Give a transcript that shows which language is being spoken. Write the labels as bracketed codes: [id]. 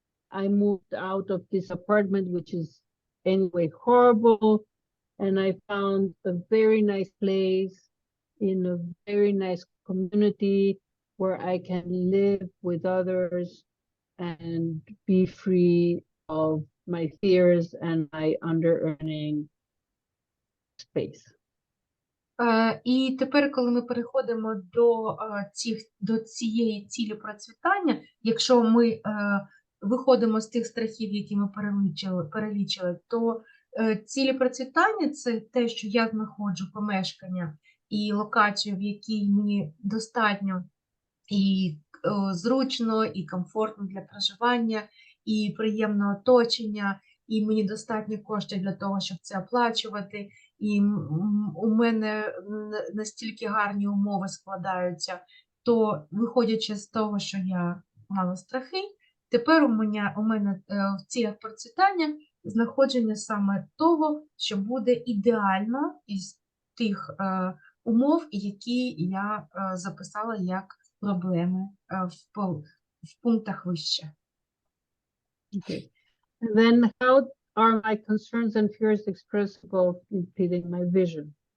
[en] I moved out of this apartment, which is anyway horrible, and I found a very nice place in a very nice community where I can live with others and be free of my fears and my under-earning space. [uk] І тепер, коли ми переходимо до цієї цілі процвітання, якщо ми виходимо з тих страхів, які ми перелічили, то цілі процвітання – це те, що я знаходжу помешкання і локацію, в якій мені достатньо і зручно, і комфортно для проживання, і приємне оточення, і мені достатньо коштів для того, щоб це оплачувати, і у мене настільки гарні умови складаються, то, виходячи з того, що я мала страхи, тепер у мене в цілях процвітання знаходження саме того, що буде ідеально із тих умов, які я записала як проблеми в пунктах вище. [en] Okay. And then how are my concerns and fears expressible impeding my vision?